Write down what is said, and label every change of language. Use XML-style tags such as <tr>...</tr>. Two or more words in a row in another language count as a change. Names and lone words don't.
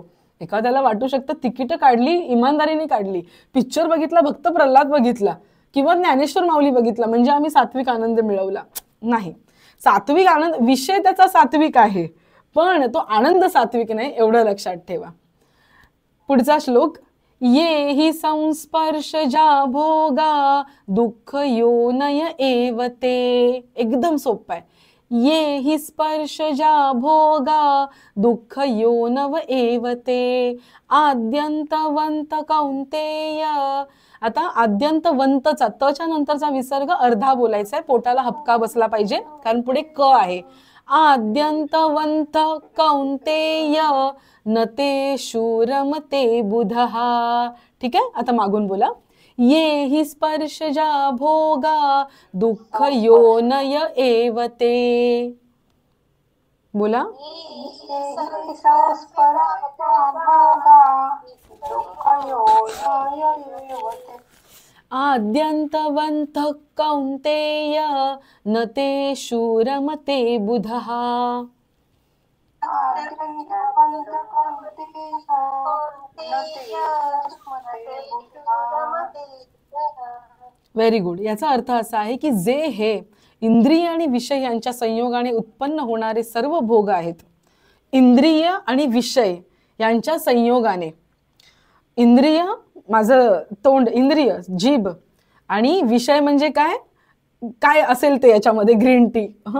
<mr>एखाद्याला वाटू शकतं तिकीट काढली, इमानदारीने काढली, पिक्चर बघितला, भक्त प्रल्हाद बघितला किंवा ज्ञानेश्वर माऊली बघितला म्हणजे आम्ही सात्विक आनंद मिळवला. नाही, सात्विक आनंद विषय त्याचा सात्विक आहे, पण तो आनंद सात्विक नाही, एवढं लक्षात ठेवा. पुढचा श्लोक.</mr> <sa>ये हि संस्पर्शजा भोगा दुःख योनय एव ते.</sa> <mr>एकदम सोपं आहे.</mr> <sa>ये हि स्पर्शजा भोगा दुःख योनव एव ते. आद्यंतवंत कौंतेय.</sa> <mr>आता आद्यंतवंतचा तच्या नंतरचा विसर्ग अर्धा बोलायचा आहे, पोटाला हपका बसला पाहिजे कारण पुढे क आहे.</mr> <sa>आद्यन्तवन्त कौन्तेय न ते शूरमते बुधः.</sa> <mr>ठीक आहे, आता मागून बोला.</mr> <sa>ये हि स्पर्शजा भोगा दुःख योनय एव ते.</sa> <mr>बोला.</mr> <sa>आद्यन्तवन्तः कौन्तेय न ते शूरमते बुधः.</sa> <en>very good.</en> <mr>याचा अर्थ असा आहे की जे हे इंद्रिय आणि विषय यांच्या संयोगाने उत्पन्न होणारे सर्व भोग आहेत, इंद्रिय आणि विषय यांच्या संयोगाने, इंद्रिय माझं तोंड, इंद्रिय जीभ, आणि विषय म्हणजे काय काय असेल ते याच्यामध्ये</mr> <en>green tea,</en>